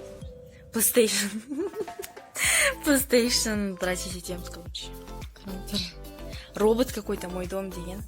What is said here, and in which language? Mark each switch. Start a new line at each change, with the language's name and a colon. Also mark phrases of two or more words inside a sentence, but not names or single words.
Kazakh: PlayStation дрочить етеміз, короче.
Russian: Робот какой-то, мой дом деген.